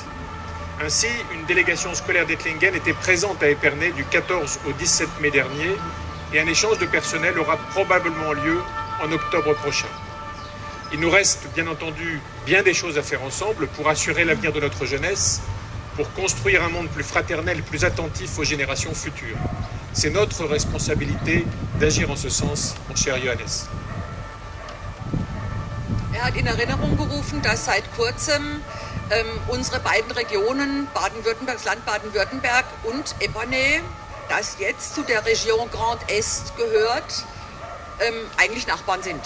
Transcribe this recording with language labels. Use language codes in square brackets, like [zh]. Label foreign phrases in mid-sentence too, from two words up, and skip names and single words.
[fr] Ainsi, une délégation scolaire d'Ettlingen était présente à Epernay du 14 au 17 mai dernier et un échange de personnel aura probablement lieu en octobre prochain. Il nous reste bien entendu bien des choses à faire ensemble pour assurer l'avenir de notre jeunesse, pour construire un monde plus fraternel, plus attentif aux générations futures. C'est notre responsabilité d'agir en ce sens, mon cher Johannes. [de] Er hat in Erinnerung gerufen, dass seit kurzem unsere beiden Regionen, das Land Baden-Württemberg und Epernay, das jetzt zu der Region Grand Est gehört, eigentlich Nachbarn sind.